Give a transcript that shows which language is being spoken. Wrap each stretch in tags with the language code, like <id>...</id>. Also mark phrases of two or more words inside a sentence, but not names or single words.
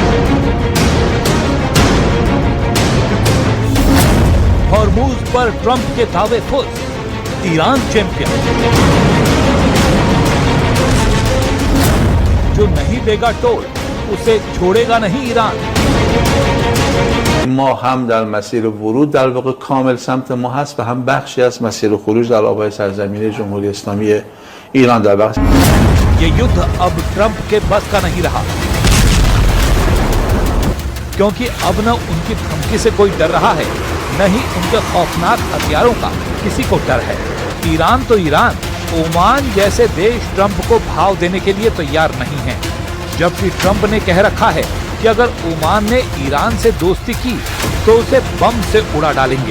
<hi>हॉर्मुज पर ट्रंप के दावे खुद। ईरान चैंपियन। जो नहीं देगा टोल उसे छोड़ेगा नहीं ईरान।</hi> <fa>ما هم در مسیر ورود در واقع کامل سمت ما هست و هم بخشی از مسیر خروج در آبهای سرزمین جمهوری اسلامی ایران در بخش.</fa> <hi>ये युद्ध अब ट्रंप के बस का नहीं रहा, क्योंकि अब न उनकी धमकी से कोई डर रहा है, न ही उनके खौफनाक हथियारों का किसी को डर है। ईरान तो ईरान, ओमान जैसे देश ट्रंप को भाव देने के लिए तैयार नहीं है, जबकि ट्रंप ने कह रखा है कि अगर ओमान ने ईरान से दोस्ती की तो उसे बम से उड़ा डालेंगे।</hi>